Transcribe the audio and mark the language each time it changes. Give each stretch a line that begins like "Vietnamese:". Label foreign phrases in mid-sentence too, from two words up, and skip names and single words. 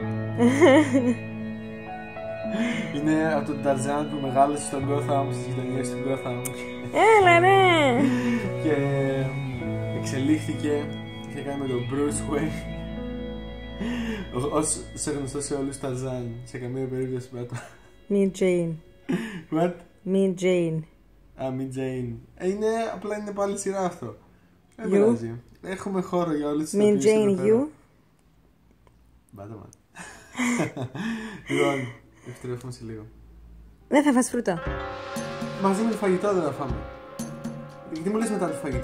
Greek: Είναι από τον Tarzan που μεγάλωσε στον Gotham, στις γειτονιές του Gotham. Έλα, ναι! Και εξελίχθηκε. Είχε κάνει με τον Bruce Wayne. Ως σε γνωστό σε όλους Tarzan. Σε καμία περίπτωση Batman.
English: Me Jane. What? Me Jane. Me Jane.
Greek: Απλά είναι πάλι σειρά αυτό. Δεν
English: You?
Greek: πειράζει. Έχουμε χώρο για όλες τις
English: Me Jane, you. Batman.
Greek: Λοιπόν, επιστρέφουμε σε λίγο. Δεν θα φας φρούτο. Μαζί με το φαγητό δεν θα φάμε. Γιατί μου λες μετά το φαγητό?